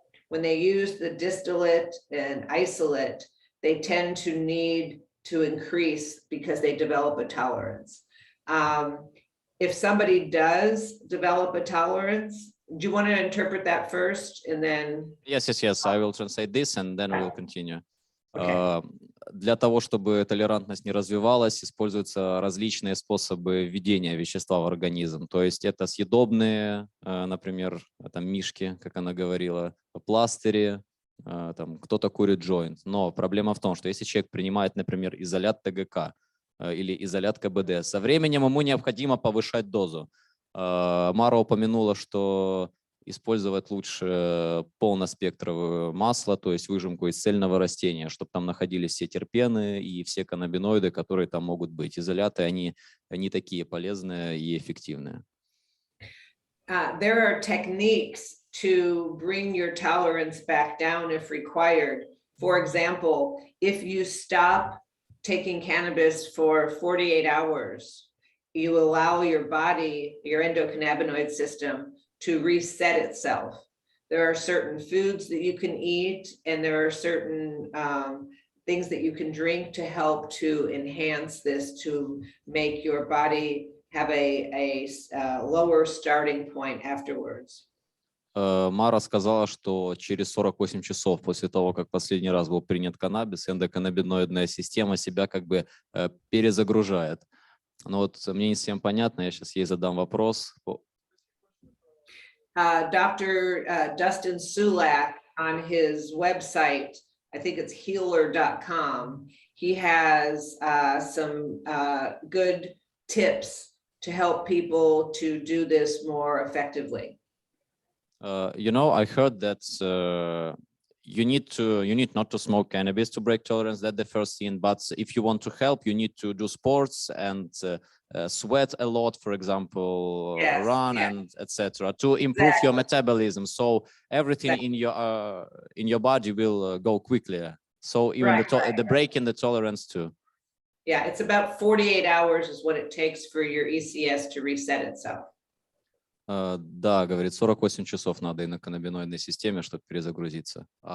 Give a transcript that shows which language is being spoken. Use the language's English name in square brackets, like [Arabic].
[English] When they use the distillate and isolate, they tend to need to increase because they develop a tolerance. If somebody does develop a tolerance, do you want to interpret that first and then? Yes. I will translate this and then we'll continue. Okay. [Russian] Для того, чтобы толерантность не развивалась, используются различные способы введения вещества в организм. То есть это съедобные, например, там мишки, как она говорила, пластыри, там кто-то курит джойнт. Но проблема в том, что если человек принимает, например, изолят ТГК или изолят КБД, со временем ему необходимо повышать дозу. Мара упомянула, что использовать лучше полноспектровое масло, то есть выжимку из цельного растения, чтобы там находились все терпены и все каннабиноиды, которые там могут быть. Изоляты, они такие полезные и эффективные. [English] There are techniques to bring your tolerance back down if required. For example, if you stop taking cannabis for 48 hours, you allow your body, your endocannabinoid system, to reset itself. There are certain foods that you can eat, and there are certain things that you can drink to help to enhance this, to make your body have a lower starting point afterwards. [Russian] Мара сказала, что через 48 часов после того, как последний раз был принят каннабис, эндоканнабиноидная система себя как бы перезагружает. Но вот мне не совсем понятно, я сейчас ей задам вопрос. [English] Dr. Dustin Sulak on his website, I think it's healer.com, he has some good tips to help people to do this more effectively. You know, I heard that you need not to smoke cannabis to break tolerance. That's the first thing. But if you want to help, you need to do sports and sweat a lot, for example, run and etc. to improve your metabolism. So everything in your body will go quickly. So even the break in the tolerance too. Yeah, it's about 48 hours is what it takes for your ECS to reset itself. [Russian] Да, говорит, 48 часов надо и на каннабиноидной системе, чтобы перезагрузиться.